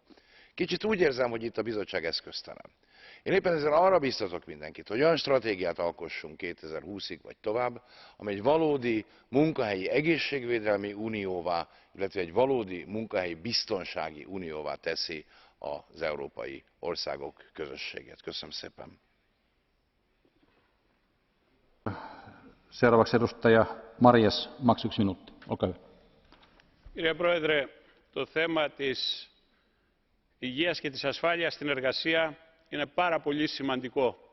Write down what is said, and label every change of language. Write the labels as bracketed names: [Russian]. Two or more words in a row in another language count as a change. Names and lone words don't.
[Hungarian] Kicsit úgy érzem, hogy itt a bizottság eszköztelen. Én éppen ezért arra biztatok mindenkit, hogy olyan stratégiát alkossunk 2020-ig vagy tovább, amely egy valódi munkahelyi egészségvédelmi unióvá, illetve egy valódi munkahelyi biztonsági unióvá teszi az európai országok közösségét. Köszönöm szépen! [Finnish] Seuraavaksi edustaja Marias, max 1 minuutti. Olkaa hyvä. [Greek] Κύριε Πρόεδρε, το θέμα της υγείας και της ασφάλειας στην εργασία είναι πάρα πολύ σημαντικό.